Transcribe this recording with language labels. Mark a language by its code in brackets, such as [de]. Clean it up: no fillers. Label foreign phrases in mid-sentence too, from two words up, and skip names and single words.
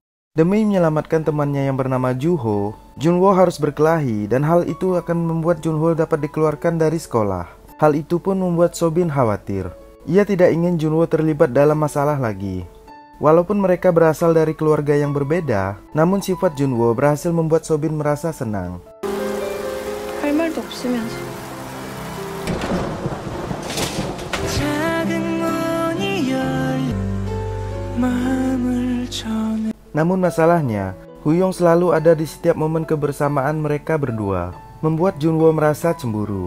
[id] Demi menyelamatkan temannya yang bernama Juho, Junwo harus berkelahi dan hal itu akan membuat Junho dapat dikeluarkan dari sekolah. Hal itu pun membuat Sobin khawatir. Ia tidak ingin Junwo terlibat dalam masalah lagi. Walaupun mereka berasal dari keluarga yang berbeda, namun sifat Junwo berhasil membuat Sobin merasa senang. [ko] 할 말도 없으면서. [id] Namun masalahnya, Huyong selalu ada di setiap momen kebersamaan mereka berdua, membuat Junwo merasa cemburu.